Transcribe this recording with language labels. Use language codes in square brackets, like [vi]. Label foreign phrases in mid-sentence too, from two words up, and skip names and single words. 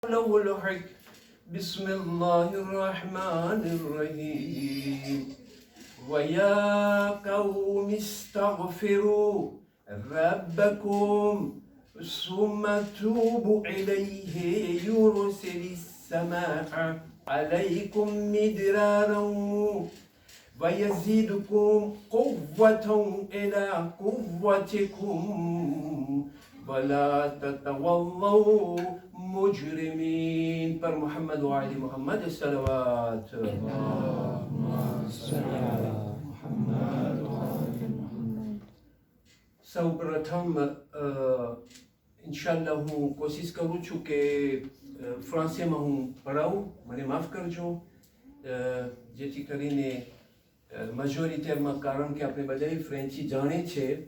[ar] له الحق بسم الله الرحمن الرحيم ويا قوم استغفروا ربكم ثم توبوا إليه يرسل السماء عليكم مدرارا ويزيدكم قوة إلى قوتكم ولا تتولوا مجرمين. [gu] Par [ar] محمد و آل محمد [gu] salawat. સૌપ્રથમ ઇન્શાલ્લાહ હું કોશિશ કરું છું કે ફ્રાન્સેમાં હું પઢાવું, મને માફ કરજો, જેથી કરીને મેજોરિટીમાં, કારણ કે આપણે બધાએ ફ્રેન્ચી જાણે છે.